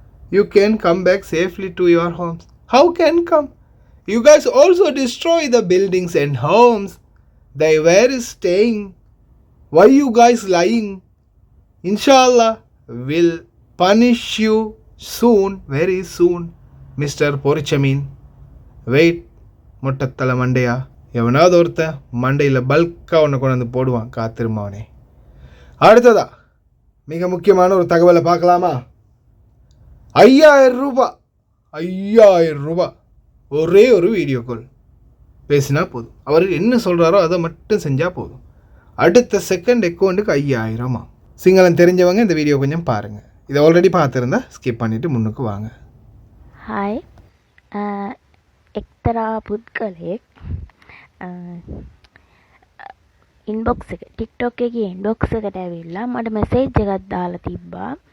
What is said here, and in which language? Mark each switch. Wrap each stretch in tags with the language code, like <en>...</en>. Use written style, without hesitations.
<en>You can come back safely to your homes. How can come? You guys also destroy the buildings and homes. They were staying. Why you guys lying? Inshallah will punish you soon, very soon, Mr. Porchamin. Wait,</en> <ta>முட்டத்தலை மண்டையா, எவனாவது ஒருத்த மண்டையில் பல்காக ஒன்று கொண்டு வந்து போடுவான், காத்திருமாவனே. அடுத்ததா மிக முக்கியமான ஒரு தகவலை பார்க்கலாமா? 5000 ரூபாய், 5000 ரூபாய் ஒரே ஒரு வீடியோ கால் பேசினா போதும். அவர் என்ன சொல்கிறாரோ அதை மட்டும் செஞ்சால் போதும். அடுத்த செகண்ட் அக்கௌண்ட்டுக்கு 5000. சிங்களம் தெரிஞ்சவங்க இந்த வீடியோ கொஞ்சம் பாருங்கள். இதை ஆல்ரெடி பார்த்துருந்தா ஸ்கிப் பண்ணிவிட்டு முன்னுக்கு வாங்க.</ta> <si>හයි, එක්තරා පුද්ගලයෙක් ඉන්බොක්ස් එක ටික්ටොක් එකේ ඉන්බොක්ස් එකට ඇවිල්ලා මට මෙසේජ් එකක් දාලා තිබ්බා.</si>